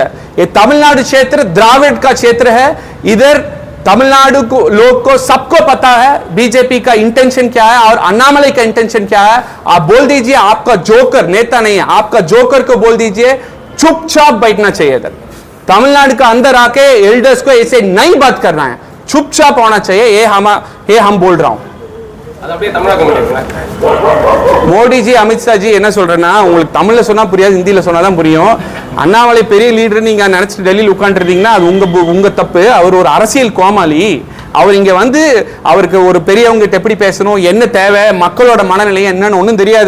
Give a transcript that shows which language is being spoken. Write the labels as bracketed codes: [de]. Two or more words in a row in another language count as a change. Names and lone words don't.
[hi] ये तमिलनाडु क्षेत्र द्राविड का क्षेत्र है. इधर तमिलनाडु को लोग को सबको पता है बीजेपी का इंटेंशन क्या है और अन्नामले का इंटेंशन क्या है. आप बोल दीजिए, आपका जोकर नेता नहीं है, आपका जोकर को बोल दीजिए चुपचाप बैठना चाहिए. इधर तमिलनाडु का अंदर आके एल्डर्स को ऐसे नहीं बात करना है, चुपचाप होना चाहिए. ये हम बोल रहा हूं. [ta] மோடி ஜி அமித்ஷா ஜி என்ன சொல்றேன்னா, உங்களுக்கு தமிழ்ல சொன்னா புரியாது, ஹிந்தியில சொன்னாதான் புரியும். அண்ணாமலை பெரிய லீடர் நீங்க நினைச்சிட்டு டெல்லியில் உட்காந்துருந்தீங்கன்னா அது உங்க தப்பு. அவர் ஒரு அரசியல் கோமாளி. அவர் இங்க வந்து அவருக்கு ஒரு பெரியவங்க எப்படி பேசணும், என்ன தேவை, மக்களோட மனநிலை என்னன்னு ஒன்றும் தெரியாது.